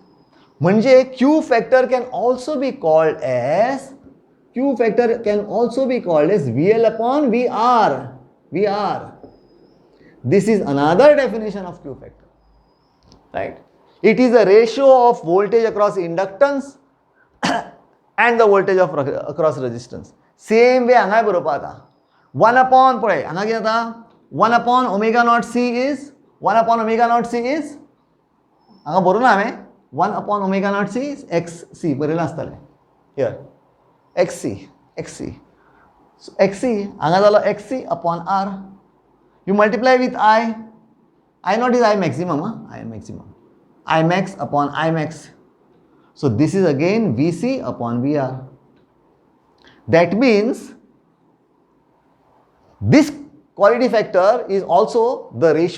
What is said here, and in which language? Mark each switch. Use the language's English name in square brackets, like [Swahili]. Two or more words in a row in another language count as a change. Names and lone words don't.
[English] म्हणजे Q factor can also be called as VL upon VR. VR. This is another definition of Q factor. Right? It is a ratio of voltage across inductance and the voltage of across resistance. Same way [Konkani] हांगा बरोवपा आता [English] 1 upon [Konkani] पळय हांगा कितें जाता [English] 1 upon omega naught C is 1 upon omega naught C is [Konkani] हांगा बरोवना हांवें [English] 1 upon omega naught C is XC [Konkani] बरयलें आसतलें [English] here XC. So XC [Konkani] हांगा जालो [English] XC upon R. You multiply with I naught is I maximum, I maximum. I max upon I max. So this is again VC upon VR. That means this quality factor is also the ratio.